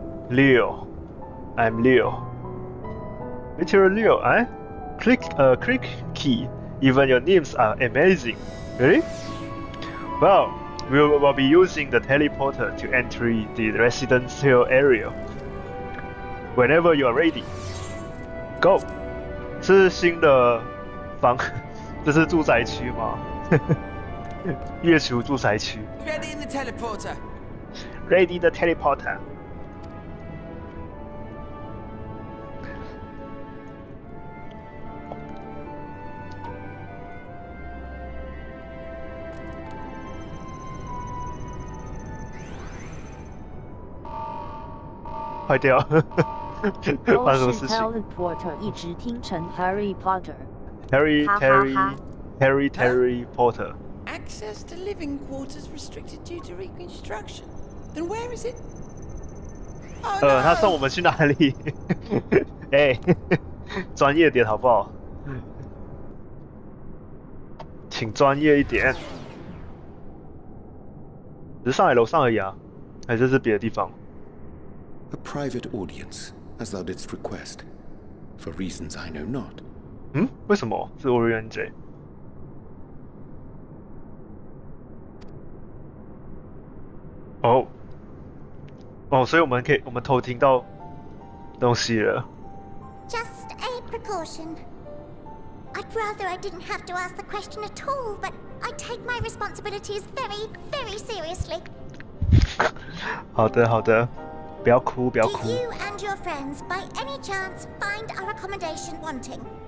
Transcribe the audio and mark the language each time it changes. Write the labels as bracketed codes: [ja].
[en] Leo. I'm Leo. Literal Leo, eh? Click key. Even your names are amazing. Really? Well, we will be using the teleporter to enter the residential area. Whenever you are ready, go. [zh] 是新的房，这是住宅区吗？月球住宅区。 [en] Ready in the teleporter. Ready the teleporter. [zh] 坏掉。发生什么事情？Teleporter 一直听成 Harry Potter。 [en] Harry 哈哈哈 Terry Potter. Access to living quarters restricted due to reconstruction. Then where is it? Oh, no. [zh] 他送我们去哪里？哎，专业点好不好？请专业一点。只是上海楼上而已啊，还是别的地方？ [en] A private audience, as thou didst request, for reasons I know not. [zh] 为什么是 Orion？所以我们偷听到东西了。 [en] Just a precaution. I'd rather I didn't have to ask the question at all, but I take my responsibilities very, very seriously. [zh] 好的，不要哭。 [en] Do you and your friends, by any chance, find our accommodation wanting?